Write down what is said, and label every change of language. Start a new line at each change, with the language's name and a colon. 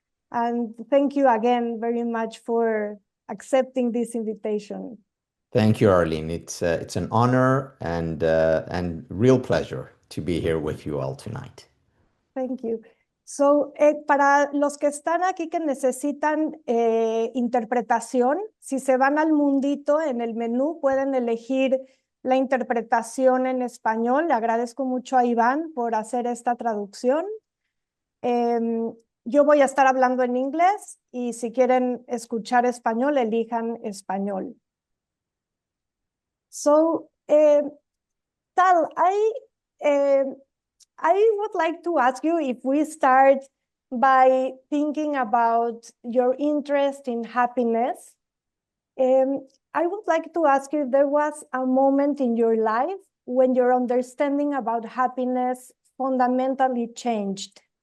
English: And thank you again very much for accepting this invitation. Thank you, Arlene. It's an honor and real pleasure to be here with you all tonight. Thank you. So,
Spanish: para los que están aquí que necesitan interpretación, si se van al mundito en el menú, pueden elegir la interpretación en español. Le agradezco mucho a Iván por hacer esta traducción. Yo voy a estar hablando en inglés y si quieren escuchar español, elijan español.
English: So, Tal, I would like to ask you if we start by thinking about your interest in happiness. I would like to ask you if there was a moment in your life when your understanding about happiness fundamentally changed.